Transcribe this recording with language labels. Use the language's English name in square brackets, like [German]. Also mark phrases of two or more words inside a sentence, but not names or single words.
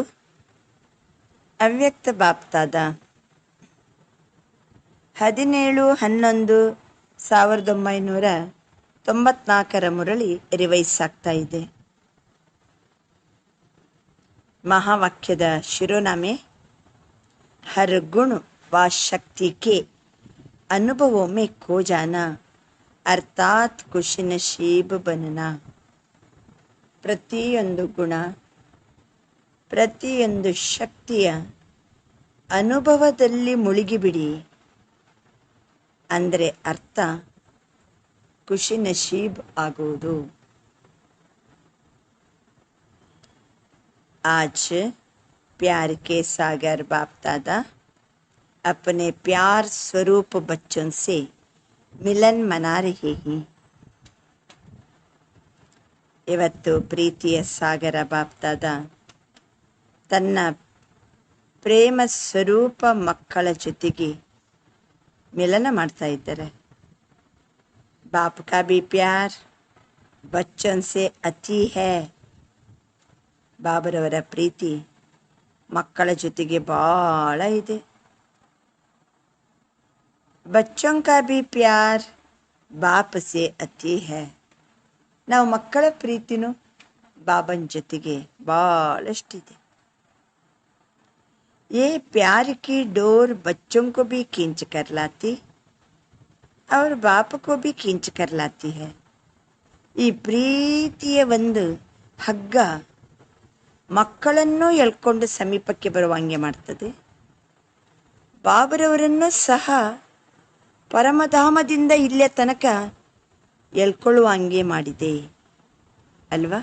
[Kannada] ಅವ್ಯಕ್ತ ಬಾಪ್ತಾದ 17/11/1994 ಮುರಳಿ ರಿವೈಸ್ ಆಗ್ತಾ ಇದೆ. ಮಹಾವಾಕ್ಯದ ಶಿರೋನಾಮೆ [Hindi] हर गुण व शक्ति के अनुभवों में खो जाना अर्थात खुशी नसीब बनना. [Kannada] ಪ್ರತಿಯೊಂದು ಗುಣ, ಪ್ರತಿಯೊಂದು ಶಕ್ತಿಯ ಅನುಭವದಲ್ಲಿ ಮುಳುಗಿಬಿಡಿ. ಅಂದರೆ ಅರ್ಥ [Hindi] खुशी नसीब [Kannada] ಆಗುವುದು. [Hindi] आज प्यार के सागर बाप दादा अपने प्यार स्वरूप बच्चों से मिलन मना रहे हैं. [Kannada] ಇವತ್ತು ಪ್ರೀತಿಯ ಸಾಗರ ಬಾಪ್ ದಾದಾ ತನ್ನ ಪ್ರೇಮ ಸ್ವರೂಪ ಮಕ್ಕಳ ಜೊತೆಗೆ ಮಿಲನ ಮಾಡ್ತಾ ಇದ್ದಾರೆ. [Hindi] बाप का भी प्यार बच्चों से अति है. [Kannada] ಬಾಬರವರ ಪ್ರೀತಿ ಮಕ್ಕಳ ಜೊತೆಗೆ ಬಹಳ ಇದೆ. [Hindi] ಬಚ್ಚೋं का भी प्यार बाप से अति है. [Kannada] ನಾವು ಮಕ್ಕಳ ಪ್ರೀತಿನೂ ಬಾಬನ ಜೊತೆಗೆ ಬಹಳಷ್ಟಿದೆ. [Hindi] ये प्यार की डोर बच्चों को भी खींच कर लाती और बाप को भी खींच कर लाती है. [Kannada] ಈ ಪ್ರೀತಿಯ ಒಂದು ಹಗ್ಗ ಮಕ್ಕಳನ್ನು ಎಳ್ಕೊಂಡು ಸಮೀಪಕ್ಕೆ ಬರುವಂಗೆ ಮಾಡ್ತದೆ. ಬಾಬರವರನ್ನು ಸಹ ಪರಮಧಾಮದಿಂದ ಇಲ್ಲೇ ತನಕ ಎಳ್ಕೊಳ್ಳುವಂಗೆ ಮಾಡಿದೆ ಅಲ್ವಾ.